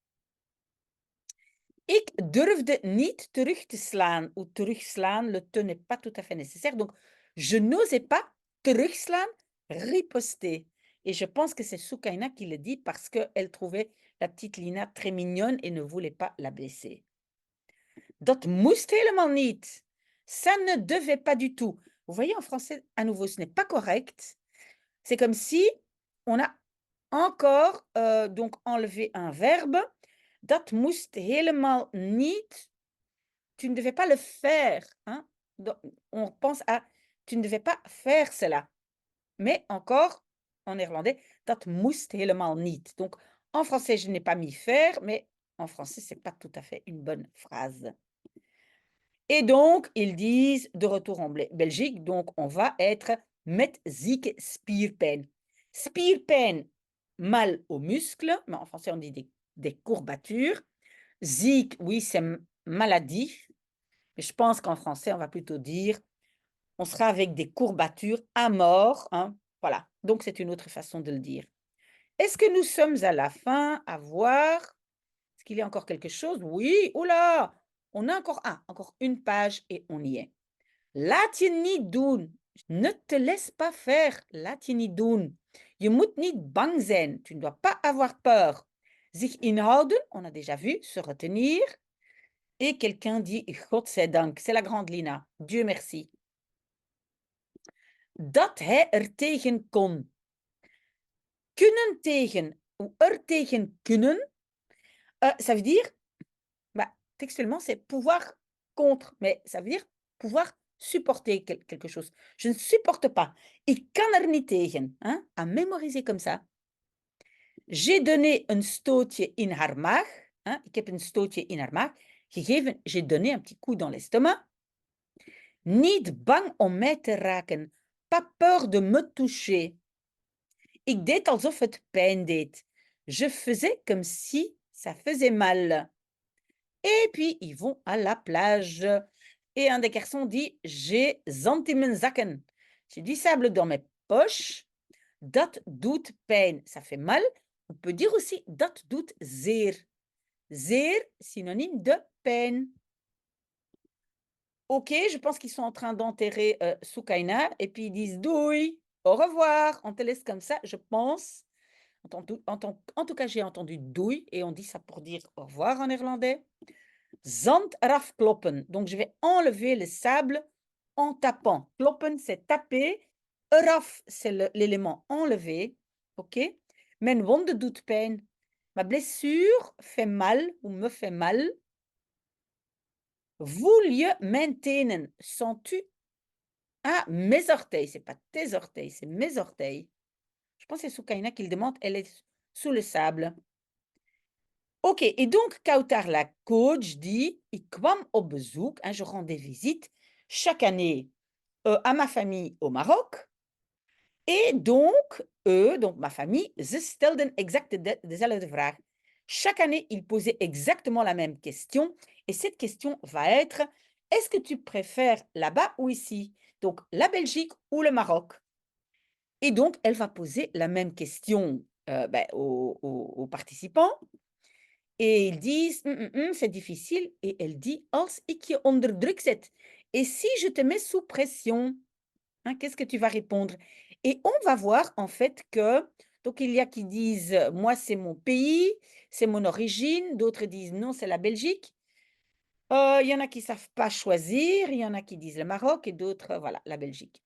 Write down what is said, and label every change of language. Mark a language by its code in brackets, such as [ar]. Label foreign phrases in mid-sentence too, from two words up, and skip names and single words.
[nl] Ik durfde niet terug te slaan ou terugslaan. [fr] Le te n'est pas tout à fait nécessaire. Donc, je n'osais pas terugslaan, riposter. Et je pense que c'est Soukaina qui le dit parce qu'elle trouvait la petite Lina très mignonne et ne voulait pas la blesser. [nl] Dat moest helemaal niet. [fr] Ça ne devait pas du tout. Vous voyez, en français, à nouveau, ce n'est pas correct. C'est comme si on a encore donc enlevé un verbe. [nl] Dat moest helemaal niet. [fr] Tu ne devais pas le faire. Hein? Donc, on pense à tu ne devais pas faire cela. Mais encore, en néerlandais, [nl] dat moest helemaal niet. [fr] Donc, en français, je n'ai pas mis faire, mais en français, ce n'est pas tout à fait une bonne phrase. Et donc, ils disent de retour en Belgique, donc on va être [nl] met zieke spierpijn. [fr] Spierpijn, mal aux muscles, mais en français on dit des courbatures. Ziek, oui, c'est maladie, mais je pense qu'en français on va plutôt dire on sera avec des courbatures à mort. Hein, voilà, donc c'est une autre façon de le dire. Est-ce que nous sommes à la fin à voir? Est-ce qu'il y a encore quelque chose? Oui, oula! On a encore une page et on y est. [nl] Laat je niet doen. [fr] Ne te laisse pas faire. [nl] Laat je niet doen. Je moet niet bang zijn. [fr] Tu ne dois pas avoir peur. [nl] Zich inhouden, [fr] on a déjà vu, se retenir. Et quelqu'un dit Godzijdank. C'est la grande Lina. Dieu merci. [nl] Dat hij er tegen kon. Kunnen tegen ou er tegen kunnen. [fr] Ça veut dire textuellement, c'est pouvoir contre, mais ça veut dire pouvoir supporter quelque chose. Je ne supporte pas. [nl] Ik kan er niet tegen. [fr] Hein? À mémoriser comme ça. J'ai donné [nl] een stootje in haar maag. [fr] Hein? [nl] Ik heb een stootje in haar maag gegeven. [fr] J'ai donné un petit coup dans l'estomac. [nl] Niet bang om mij te raken. [fr] Pas peur de me toucher. [nl] Ik deed alsof het pijn deed. [fr] Je faisais comme si ça faisait mal. Et puis, ils vont à la plage. [nl] Et un des garçons dit: «J'ai zand in mijn zakken». [fr] J'ai du sable dans mes poches. [nl] Dat doet pijn. [fr] Ça fait mal. On peut dire aussi [nl] dat doet zeer. [fr] Zeer, synonyme de peine. OK, je pense qu'ils sont en train d'enterrer, Soukaina et puis ils disent: «Doei, au revoir, on te laisse comme ça», je pense. En tout cas, j'ai entendu doei et on dit ça pour dire au revoir en néerlandais. [nl] Zand eraf kloppen, [fr] donc je vais enlever le sable en tapant. Kloppen, c'est taper. Eraf, c'est l'élément enlevé. [nl] OK? Mijn wonde doet pijn. [fr] Ma blessure fait mal ou me fait mal. [nl] Voel je mijn tenen? [fr] Sens-tu? Ah, mes orteils, c'est pas tes orteils, c'est mes orteils. Je pense que c'est Soukaina qui le demande, elle est sous le sable. OK, et donc Kautar, la coach, dit: [nl] «Ik kwam op bezoek», [fr] hein, je rendais visite chaque année, à ma famille au Maroc et donc eux, donc ma famille, [nl] ze stelden exact dezelfde vraag. [fr] Chaque année, ils posaient exactement la même question et cette question va être: «Est-ce que tu préfères là-bas ou ici?» Donc la Belgique ou le Maroc? Et donc elle va poser la même question, aux participants. Et ils disent: c'est difficile» et elle dit: [nl] «Als ik je onder druk zet». [fr] Et si je te mets sous pression, hein, qu'est-ce que tu vas répondre? Et on va voir en fait que donc il y a qui disent: «Moi, c'est mon pays, c'est mon origine», d'autres disent: «Non, c'est la Belgique». Il y en a qui savent pas choisir, il y en a qui disent le Maroc et d'autres, voilà, la Belgique.